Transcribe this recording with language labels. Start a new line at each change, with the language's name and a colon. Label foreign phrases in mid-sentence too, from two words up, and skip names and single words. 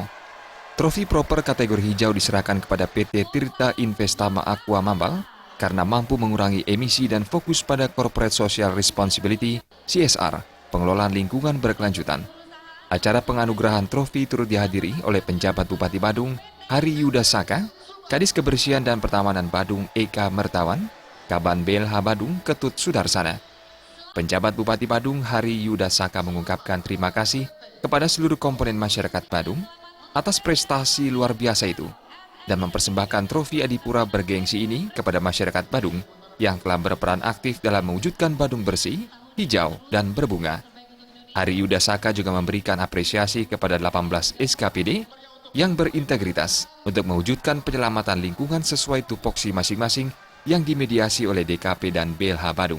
Indonesian: Trofi proper kategori hijau diserahkan kepada PT Tirta Investama Aqua Mambal karena mampu mengurangi emisi dan fokus pada
English: Corporate Social Responsibility
Indonesian: (CSR), pengelolaan lingkungan berkelanjutan. Acara penganugerahan trofi turut dihadiri oleh penjabat Bupati Badung, Hari Yuda Saka, Kadis Kebersihan dan Pertamanan Badung Eka Mertawan, Kaban BLH Badung Ketut Sudarsana. Penjabat Bupati Badung Hari Yuda Saka mengungkapkan terima kasih kepada seluruh komponen masyarakat Badung atas prestasi luar biasa itu dan mempersembahkan trofi Adipura bergengsi ini kepada masyarakat Badung yang telah berperan aktif dalam mewujudkan Badung bersih, hijau, dan berbunga. Hari Yuda Saka juga memberikan apresiasi kepada 18 SKPD yang berintegritas untuk mewujudkan penyelamatan lingkungan sesuai tupoksi masing-masing yang dimediasi oleh DKP dan BLH Badung.